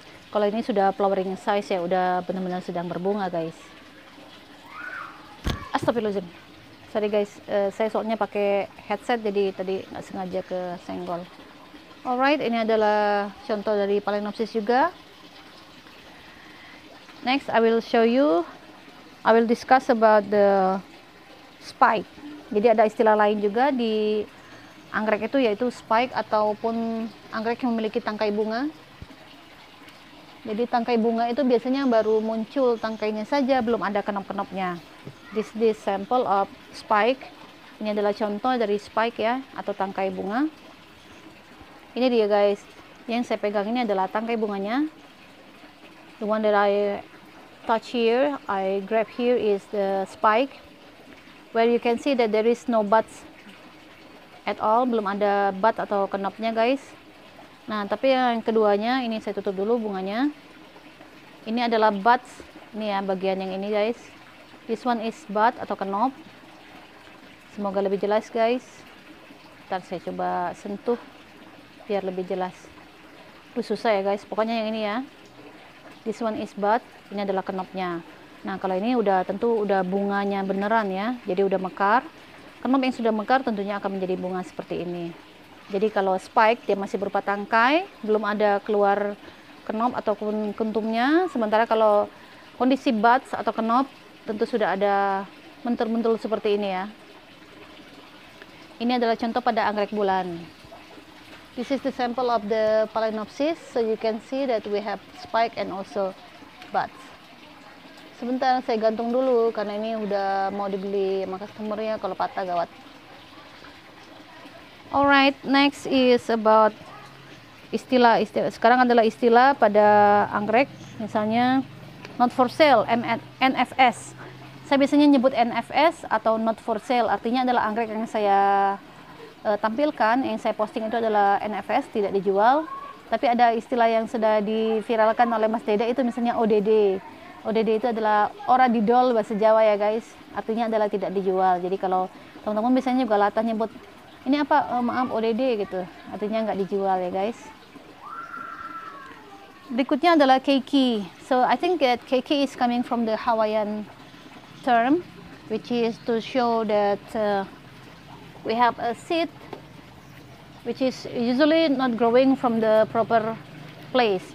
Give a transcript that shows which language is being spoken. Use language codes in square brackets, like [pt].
[id] Kalau ini sudah flowering size ya, udah benar-benar sedang berbunga guys. Astagfirullahaladzim. Sorry guys, saya soalnya pakai headset jadi tadi nggak sengaja ke senggol. [en] Alright, [id] ini adalah contoh dari Phalaenopsis juga. [en] Next, I will show you, I will discuss about the spike. [id] Jadi ada istilah lain juga di anggrek itu, yaitu spike ataupun anggrek yang memiliki tangkai bunga. Jadi tangkai bunga itu biasanya baru muncul tangkainya saja, belum ada kenop-kenopnya. [en] This sample of spike. [id] Ini adalah contoh dari spike ya, atau tangkai bunga. Ini dia guys, yang saya pegang ini adalah tangkai bunganya. [en] The one that I touch here, I grab here is the spike, where you can see that there is no buds at all, [id] belum ada bud atau kenopnya guys. Nah, tapi yang keduanya, ini saya tutup dulu bunganya. Ini adalah buds, ini ya bagian yang ini guys. [en] This one is bud [id] atau kenop. Semoga lebih jelas guys. Ntar saya coba sentuh biar lebih jelas. Susah ya guys, pokoknya yang ini ya. [en] This one is bud, [id] ini adalah kenopnya. Nah, kalau ini udah tentu udah bunganya beneran ya, jadi udah mekar. Kenop yang sudah mekar tentunya akan menjadi bunga seperti ini. Jadi kalau spike dia masih berupa tangkai, belum ada keluar kenop ataupun kentumnya. Sementara kalau kondisi buds atau kenop tentu sudah ada mentul-mentul seperti ini ya. Ini adalah contoh pada anggrek bulan. [en] This is the sample of the Phalaenopsis, so you can see that we have spike and also buds. [id] Sebentar saya gantung dulu karena ini udah mau dibeli sama customernya, kalau patah gawat. [en] Alright, next is about [id] istilah. Sekarang adalah istilah pada anggrek, misalnya not for sale, NFS. Saya biasanya nyebut NFS atau not for sale, artinya adalah anggrek yang saya tampilkan, yang saya posting itu adalah NFS, tidak dijual. Tapi ada istilah yang sudah diviralkan oleh Mas Dede, itu misalnya ODD. ODD itu adalah [jv] ora didol [id] bahasa Jawa ya guys, artinya adalah tidak dijual. Jadi kalau teman-teman biasanya juga latah nyebut ini apa, maaf ODD gitu, artinya nggak dijual ya guys. Berikutnya adalah keiki. [en] So I think that keiki is coming from the Hawaiian term, which is to show that we have a seed which is usually not growing from the proper place.